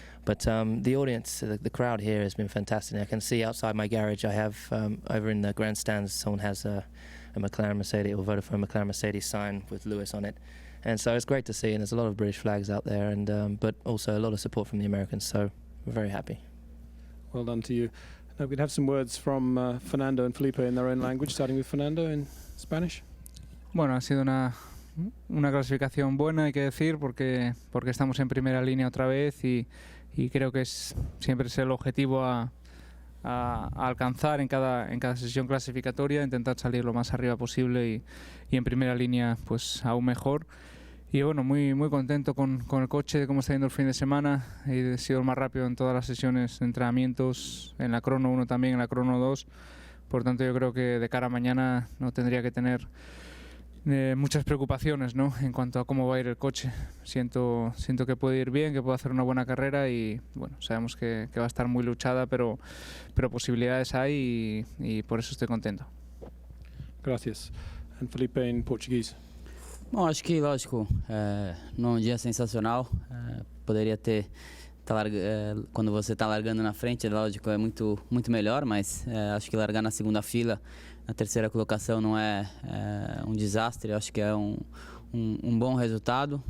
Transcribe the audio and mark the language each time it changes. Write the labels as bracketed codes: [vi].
[en] But the audience, the crowd here has been fantastic. I can see outside my garage, I have over in the grandstands, someone has a McLaren Mercedes or Vodafone McLaren Mercedes sign with Lewis on it. And so it's great to see, and there's a lot of British flags out there, and but also a lot of support from the Americans, so we're very happy. Well done to you. Now we'd have some words from Fernando and Felipe in their own language, starting with Fernando in Spanish. [es] Bueno, ha sido una clasificación buena, hay que decir, porque estamos en primera línea otra vez y creo que siempre es el objetivo a a alcanzar en cada sesión clasificatoria, intentar salir lo más arriba posible y en primera línea pues aún mejor. Y bueno, muy contento con el coche, de cómo está yendo el fin de semana. He sido el más rápido en todas las sesiones de entrenamientos, en la crono 1 también, en la crono 2. Por tanto, yo creo que de cara a mañana no tendría que tener muchas preocupaciones, ¿no?, en cuanto a cómo va a ir el coche. Siento que puede ir bien, que puede hacer una buena carrera y bueno, sabemos que va a estar muy luchada, pero posibilidades hay y por eso estoy contento. Gracias. [en] And Felipe in Portuguese. [pt] Bom, acho que, lógico, num dia sensacional, poderia ter, quando você está largando na frente, lógico, é muito melhor, mas acho que largar na segunda fila, na terceira colocação não é um desastre, acho que é um bom resultado.